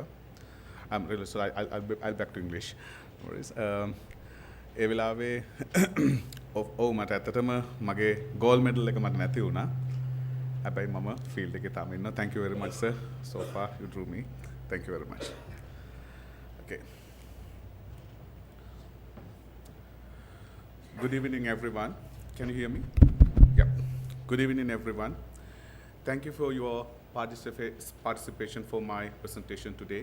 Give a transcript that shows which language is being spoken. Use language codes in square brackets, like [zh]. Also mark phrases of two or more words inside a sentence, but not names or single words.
[en] I'm really sorry. I'll back to English. No worries. [si] ඒ වෙලාවේ ඔව් මට ඇත්තටම මගේ [en] gold medal [si] එක මට නැති වුණා. හැබැයි මම ෆීල්ඩ් එකේ තාම ඉන්නවා. [en] Thank you very much, sir. So far you drew me. Thank you very much. Okay. Good evening, everyone. Can you hear me? Yep. Good evening, everyone. Thank you for your participation for my presentation today.